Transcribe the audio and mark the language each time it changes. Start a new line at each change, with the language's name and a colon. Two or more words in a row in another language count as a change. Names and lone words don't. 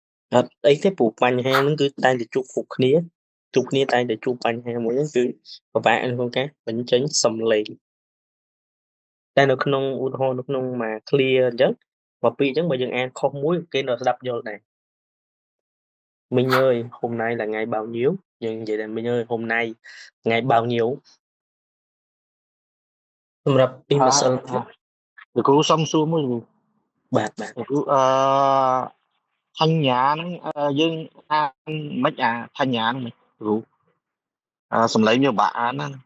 Khmer: អីទេព្រោះបញ្ហាហ្នឹងគឺតែងតែជួបគ្នាតែងតែជួបបញ្ហាមួយហ្នឹងគឺពិបាកក្នុងការបញ្ចេញសំឡេងតែនៅក្នុងឧទាហរណ៍នៅក្នុងមួយ clear អញ្ចឹងមកពាក្យអញ្ចឹងបើយើងអានខុសមួយគេនៅស្ដាប់យល់ដែរមីងអើយ
Vietnamese: hôm nay là ngày bao nhiêu
Khmer: យើងនិយាយថាមីងអើយ
Vietnamese: hôm nay ngày bao nhiêu
Khmer: សម្រាប់ពីម្សិលមិញ លោកគ្រូសុំសួរមួយលោក បាទ គ្រូថញ្ញាហ្នឹងយើងអានមិនអាថញ្ញាហ្នឹងមិនគ្រូសំឡេងវាបាក់អានណា